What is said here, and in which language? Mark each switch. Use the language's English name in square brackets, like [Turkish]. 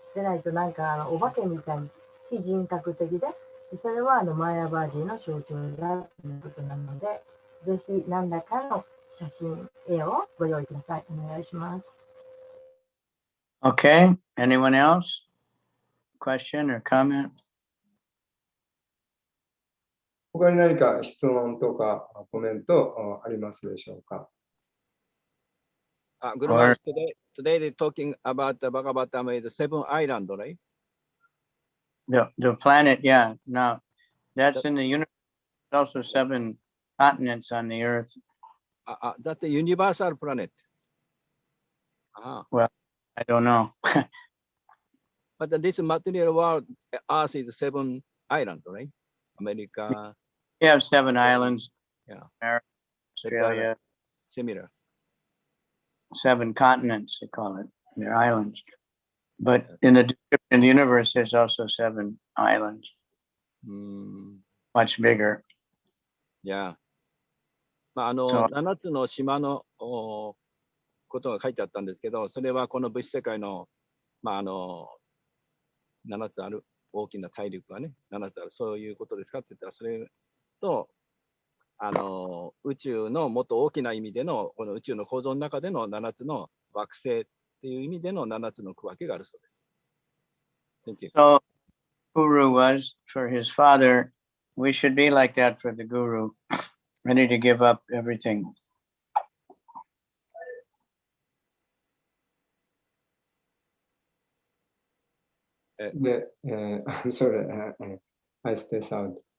[Japanese] でないとなんかお化けみたいに非人格的でそれはマヤバーディの象徴だということなのでぜひ何らかの写真絵をご用意ください。お願いします。 [English] Okay, anyone else? Question or comment? [Japanese] 他に何か質問とかコメントありますでしょうか？ [English] Guru Maharaj, today they're talking about the Bhagavatam is the 7 island, right? The planet, yeah. Now, that's in the universe. There's also 7 continents on the earth. That's the universal planet. Well, I don't know. But this material world, Earth is 7 islands, right? America. You have 7 islands. Yeah. America, Australia. Similar. 7 continents, they call it. They're islands. But in the universe, there's also 7 islands. Much bigger. Yeah. [Japanese] 7つの島のことが書いてあったんですけど、それはこの物質世界の、7つある大きな大陸がね、7つある、そういうことですかって言ったら、それと、宇宙のもっと大きな意味での、この宇宙の構造の中での7つの惑星っていう意味での7つの区分けがあるそうです。 [English] So, Guru was for his father. We should be like that for the Guru, ready to give up everything. I'm sorry, I spaced out.